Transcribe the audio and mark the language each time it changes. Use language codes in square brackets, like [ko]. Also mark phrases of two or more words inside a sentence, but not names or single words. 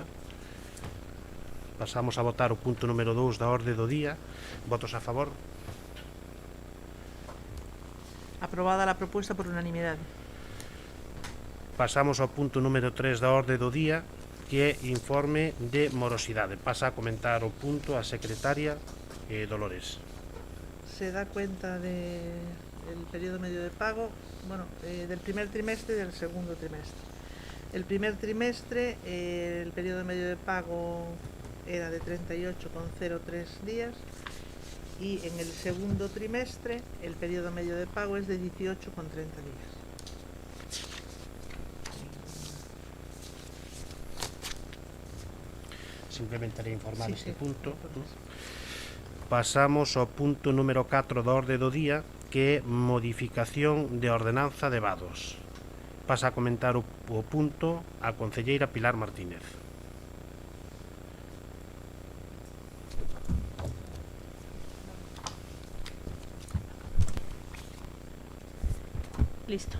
[gl] Pasamos a votar o punto número 2 da orde do día. Votos a favor? [es] Aprobada la propuesta por unanimidad. [gl] Pasamos ao punto número 3 da orde do día, que é informe de morosidade. Pasa a comentar o punto a secretaria Dolores. [es] Se da cuenta del periodo medio de pago, del primer trimestre y del segundo trimestre. El primer trimestre, el periodo medio de pago era de 38,03 días. Y en el segundo trimestre el periodo medio de pago es de 18,30 días. Simplemente haré informar este punto. [gl] Pasamos ao punto número 4 da orde do día, que é modificación de ordenanza de vados. Pasa a comentar o punto a concelleira Pilar Martínez. Listo.